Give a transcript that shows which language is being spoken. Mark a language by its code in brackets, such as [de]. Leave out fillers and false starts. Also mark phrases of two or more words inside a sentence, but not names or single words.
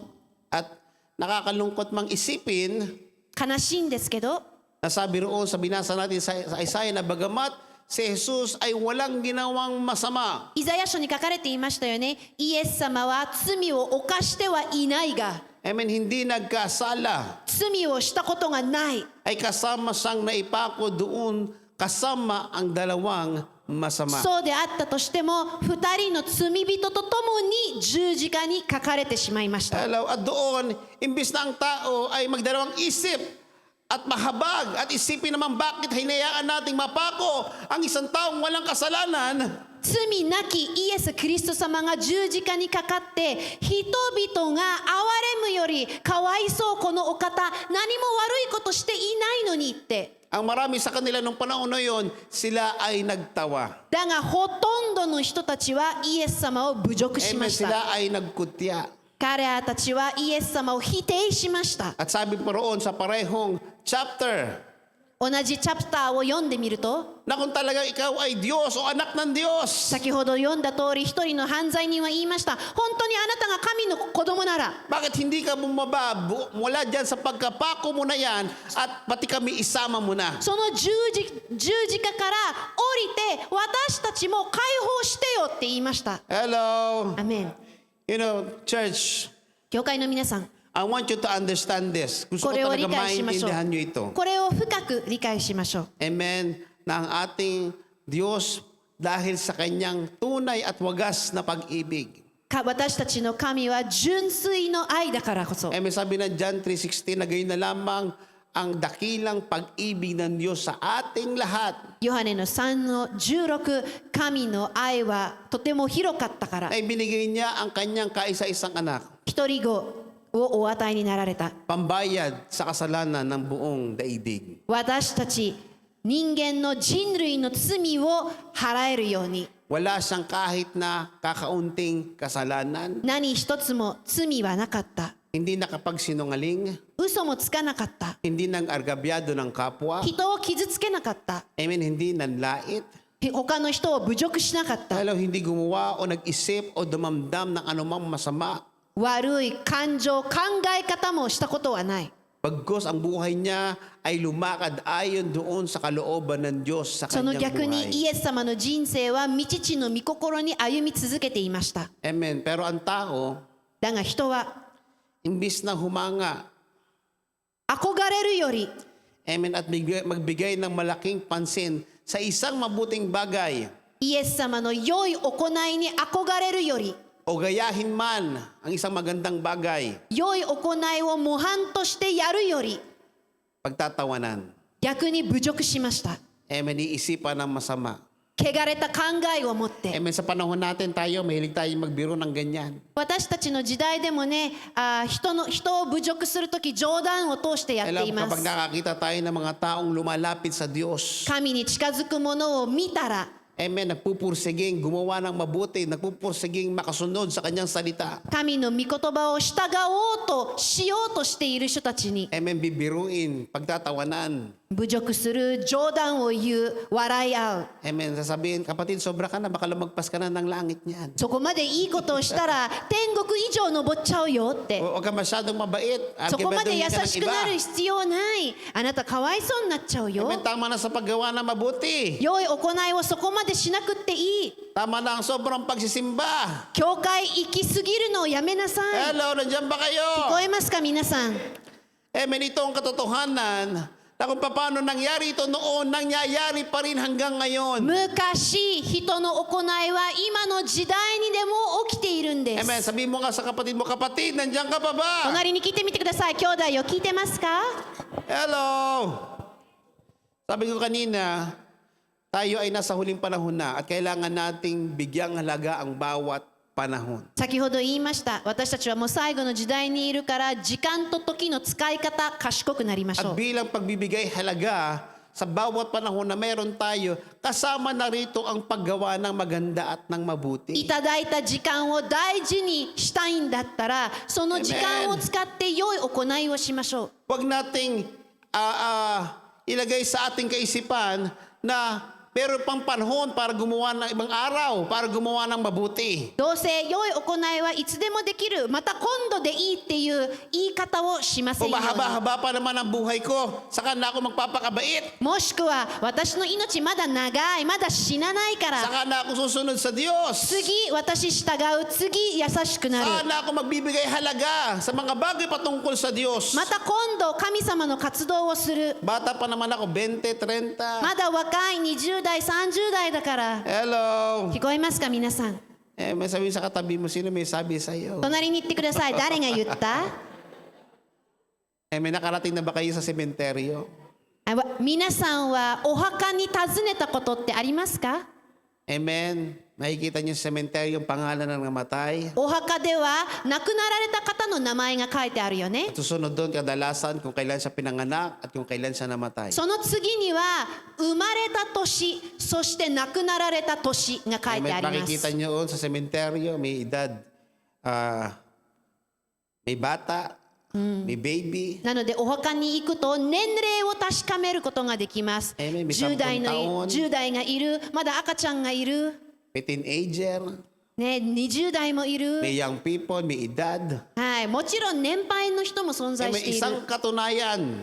[tl] At nakakalungkot mang isipin [ja] 悲しいんですけど、 [tl] na sabi roon sa binasa natin sa Isaiah na bagamat si Jesus ay walang ginawang masama. [ja] イザヤ書に書かれていましたよね。イエス様は罪を犯してはいないが、 [tl] Amen. Hindi nagkasala. [ja] 罪をしたことがない。 [tl] Ay kasama siyang naipako doon kasama ang dalawang masama. [ja] そうであったとしても、2人の罪人とともに十字架に書かれてしまいました。 [tl] Hello, at doon, imbis na ang tao ay magdalawang isip at mahabag at isipin naman bakit hinayaan nating mapako ang isang taong walang kasalanan, [ja] 罪なきイエス・キリスト様が十字架にかかって人々が憐れむよりかわいそうこのお方何も悪いことしていないのにって [tl] ang marami sa kanila nung panahon na yon, sila ay nagtawa. [ja] だがほとんどの人たちはイエス様を侮辱しま [tl] Amen. [ja] した [tl] Sila ay nagkutya. [ja] 彼らたちはイエス様を否定しました [tl] At sabi pa roon sa parehong chapter, [ja] 同じチャプターを読んでみると [tl] na kung talagang ikaw ay Diyos o anak ng Diyos, [ja] 先ほど読んだ通り一人の犯罪人は言いました本当にあなたが神の子供なら [tl] bakit hindi ka bumaba mula dyan sa pagkapako mo na yan at pati kami isama mo na? [ja] その十字架から降りて私たちも解放してよって言いました [tl] Hello. [ja] アメン [en] You know, church, [ja] 教会の皆さん [en] I want you to understand this. [tl] Gusto [ja] こ [tl] ko [ja] れを理 [tl] talaga [ja] 解しましょ [tl] maintindihan nyo [ja] う [tl] ito. [ja] これを深く理解しましょう [tl] Amen. Na ang ating Diyos dahil sa kanyang tunay at wagas na pag-ibig. [ja] 私たちの神は純粋の愛だからこそ [tl] Amen. Sabi ng John 3:16 na gayon na lamang ang dakilang pag-ibig ng Diyos sa ating lahat. [ja] ヨハネの3の16神の愛はとても広かったから [tl] Na ibinigay niya ang kanyang kaisa-isang anak. [ja] 一人子をお与えになられた [tl] Pambayad sa kasalanan ng buong daigdig. [ja] 私たち人間の人類の罪を払えるように [tl] Wala siyang kahit na kakaunting kasalanan. [ja] 何一つも罪はなかった [tl] Hindi nakapagsinungaling. [ja] 嘘もつかなかった [tl] Hindi nang argabyado ng kapwa. [ja] 人を傷つけなかった [tl] Amen. Hindi nanlait. [ja] 他の人を侮辱しなかった [tl] Hello, hindi gumawa o nag-isip o dumamdam ng anumang masama. [ja] 悪い感情考え方もしたことはない [tl] Pagkos ang buhay niya ay lumakad ayon doon sa kalooban ng Diyos sa [ja] その [tl] kanyang [ja] 逆に [tl] buhay. [ja] イエス様の人生は未知の御心に歩み続けていました [tl] Amen. Pero ang tao, [ja] だが人は [tl] imbis na humanga, [ja] 憧れるより [tl] amen, at magbigay ng malaking pansin sa isang mabuting bagay [ja] イエス様の良い行いに憧れるより [tl] o gayahin man ang isang magandang bagay, [ja] 良い行いを模範としてやるより [tl] pagtatawanan. [ja] 逆に侮辱しました [tl] Amen. Iisipan ng masama. [ja] 汚れた考えを持って [tl] Amen. Sa panahon natin tayo, mahilig tayo magbiro ng ganyan. [ja] 私たちの時代でもね人を侮辱するとき冗談を通してやって [tl] Alam, [ja] いま [tl] kapag [ja] す [tl] nakakita tayo ng mga taong lumalapit sa Diyos, [ja] 神に近づくものを見たら [tl] Amen. Nagpupursiging gumawa ng mabuti, nagpupursiging makasunod sa kanyang salita. [ja] 神の御言葉を従おうとしようとしている人たちに [tl] Amen. Bibiruin, pagtatawanan. [ja] 侮辱する、冗談を言う、笑い合う。 [tl] Amen. Sasabihin, kapatid, sobra ka na, baka lumagpas ka na ng langit niyan. [ja] そこまでいいことをしたら天国以上登っちゃうよって。 [tl] Huwag ka masyadong mabait. [ja] そこまで優 [tl] Arkibaduhin ka ng [ja] しくなる [tl] iba. [ja] 必要ない。あなたかわいそうになっちゃうよ。 [tl] Amen. Tama na sa paggawa ng mabuti. [ja] 良い行いをそこまでしなくっていい。 [tl] Tama na ang sobrang pagsisimba. [ja] 教会行き過ぎるのをやめなさい。 [tl] Hello, nandiyan ba [ja] 聞こ [tl] kayo? [ja] えますか皆さん。 [tl] Amen. Ito ang katotohanan na kung paano nangyari ito noon, nangyayari pa rin hanggang ngayon. [ja] 昔人の行いは今の時代にでも起きているんで [tl] Amen. [ja] す。 [tl] Sabihin mo nga sa kapatid mo, kapatid, nandiyan ka pa ba? [ja] 隣に聞いてみてください。兄弟よ、聞いてますか？ [tl] Hello! Sabi ko kanina, tayo ay nasa huling panahon na at kailangan nating bigyang halaga ang bawat panahon. [ja] 先ほど言いました。私たちはもう最後の時代にいるから時間と時の使い方賢くなりましょ [tl] At [ja] う。 [tl] bilang pagbibigay halaga sa bawat panahon na meron tayo, kasama na rito ang paggawa ng maganda at ng [ja] い [tl] mabuti. [ja] ただいた時間を大事にしたいんだったら、その時間を使って良い行いをしましょう。 [tl] Huwag nating ilagay sa ating kaisipan na meron pang panahon para gumawa ng ibang araw, para gumawa ng mabuti. [ja] どうせ良い行いはいつでもできる、また今度でいいっていう言い方をしませ [tl] O [ja] んように。 [tl] mahaba-haba pa naman ang buhay ko, saka na ako magpapakabait, [ja] もしくは私の命まだ長い、まだ死なないから [tl] saka na ako susunod sa Diyos. [ja] 次私従う、次優しくなる。 [tl] Saka na ako magbibigay halaga sa mga bagay patungkol sa Diyos. [ja] また今度神様の活動をする。 [tl] Bata pa naman ako, 20, 30. [ja] まだ若い20代30代だから。 [tl] Hello. [ja] 聞こえますか皆さん。 [tl] May sabihin sa katabi mo, sino may sabi sa iyo? [ja] 隣に行ってください。誰が言った？ [tl] May nakarating na ba kayo sa sementeryo? [ja] 皆さんはお墓に訪ねたことってありますか？ [tl] Amen. Nakikita niyo sa sementeryo yung pangalan ng namatay. [ja] お墓では亡くなられた方の名前が書いてあるよね。 [tl] At susunod doon kadalasan kung kailan siya pinanganak at kung kailan siya namatay. [ja] その次には生まれた年、そして亡くなられた年が書いてあ [tl] Amen. [ja] りま [tl] Makikita [ja] す。 [tl] niyo doon sa sementeryo, may edad, may bata, may baby. [ja] なのでお墓に行くと年齢を確かめることができます。 [tl] Amen. May [ja] 10代の 10 10代がいる、まだ赤ちゃんがいる、 [tl] May teenager, [ja] ね、20代もいる。 [tl] may [en] young people, [tl] may edad. [ja] はい、もちろん年配の人も存在 [tl] May [ja] している。 [tl] isang katunayan.